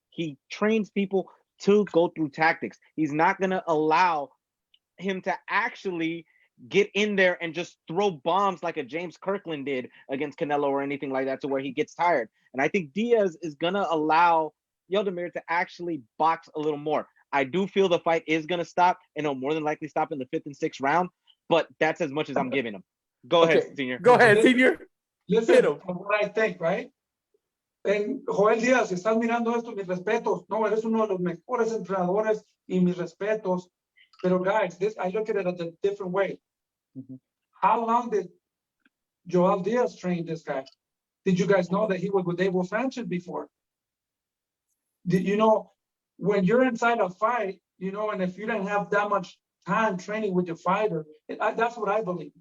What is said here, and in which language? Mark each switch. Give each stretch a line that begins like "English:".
English: He trains people to go through tactics. He's not going to allow him to actually get in there and just throw bombs like a James Kirkland did against Canelo or anything like that to where he gets tired. And I think Diaz is going to allow Yodemir to actually box a little more. I do feel the fight is going to stop, and it'll more than likely stop in the 5th and 6th round, but that's as much as I'm giving him. Go ahead, Senior. Go ahead, Senior. Listen, what I think, right?
Spanish: En Joel Díaz, si estás mirando esto, mis respetos. No, eres uno de los mejores entrenadores y mis respetos. Pero
English: guys, I look at it a different way. How long did Joel Díaz train this guy? Did you guys know that he was with Abel Sanchez before? Did you know when you're inside a fight, you know, and if you don't have that much time training with your fighter, that's what I believe.